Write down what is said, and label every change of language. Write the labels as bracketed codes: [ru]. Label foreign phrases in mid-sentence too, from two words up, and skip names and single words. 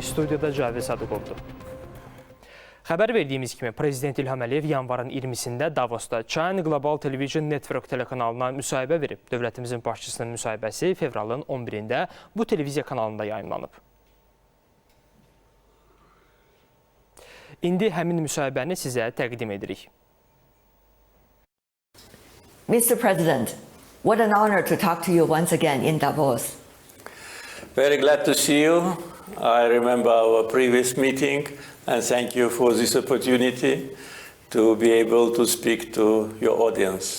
[az] Studiyada Cavid Sadıqovdur. Xəbər verdiyimiz kimi, Prezident İlham yanvarın 20-sində Davosda QSC-nin Qapalı Televiziya Network telekanalına müsahibə verib. Dövlətimizin başçısının müsahibəsi fevralın 11-də bu televiziya kanalında yayımlanıb. İndi həmin müsahibəni sizə təqdim edirik. [en] Mr. President, what an honor to talk to you once again in Davos. Very glad to see you. I remember our previous meeting, and thank you for this opportunity to be able to speak to your audience.